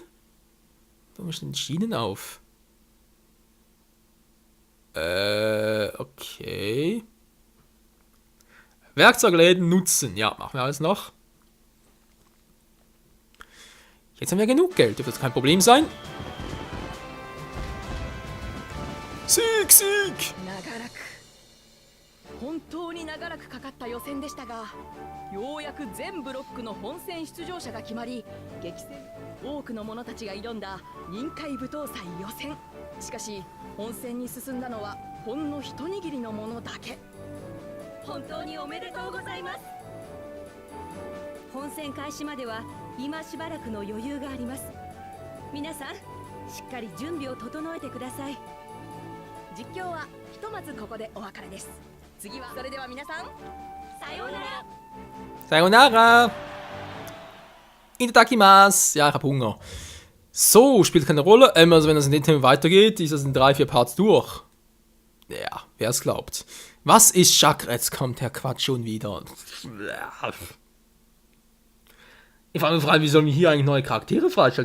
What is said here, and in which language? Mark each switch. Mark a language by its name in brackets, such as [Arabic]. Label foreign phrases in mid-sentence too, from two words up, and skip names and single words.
[German] Da stehen Schienen auf. Okay. Werkzeugläden nutzen. Ja, machen wir alles noch. Jetzt haben wir genug Geld. Dürfte das kein Problem sein. Sieg, Sieg! [Japanese] 本当に長らくかかった予選でしたが、ようやく全ブロックの本戦出場者が決まり、激戦多くの者たちが挑んだ臨海舞踏祭予選。しかし本戦に進んだのはほんの一握りの者だけ。本当におめでとうございます。本戦開始までは今しばらくの余裕があります。皆さん、しっかり準備を整えてください。実況はひとまずここでお別れです。次はそれでは皆さん、さようなら。 Sayonara! Itadakimasu! [German] Ja, ich hab Hunger. So, spielt keine Rolle. Also wenn das in dem Thema weitergeht, ist das in 3-4 Parts durch. Ja, wer es glaubt. Was ist Chakra? Jetzt kommt der Quatsch schon wieder. Ich frage mich, wie sollen wir hier eigentlich neue Charaktere freischalten?